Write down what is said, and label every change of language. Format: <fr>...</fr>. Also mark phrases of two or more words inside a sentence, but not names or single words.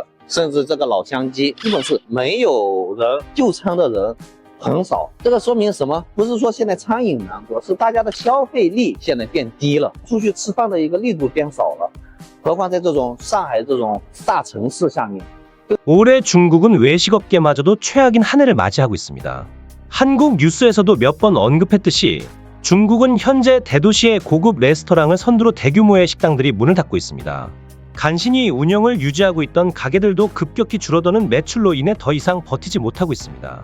<zh>甚至这个老乡鸡基本是没有人，就餐的人很少。这个说明什么？不是说现在餐饮难做，是大家的消费力现在变低了，出去吃饭的一个力度变少了。何况在这种上海这种大城市下面。</zh> <ko>올해 중국은 외식업계마저도 최악인 한 해를 맞이하고 있습니다. 한국 뉴스에서도 몇 번 언급했듯이 중국은 현재 대도시의 고급 레스토랑을 선두로 대규모의 식당들이 문을 닫고 있습니다. 간신히 운영을 유지하고 있던 가게들도 급격히 줄어드는 매출로 인해 더 이상 버티지 못하고 있습니다.</ko>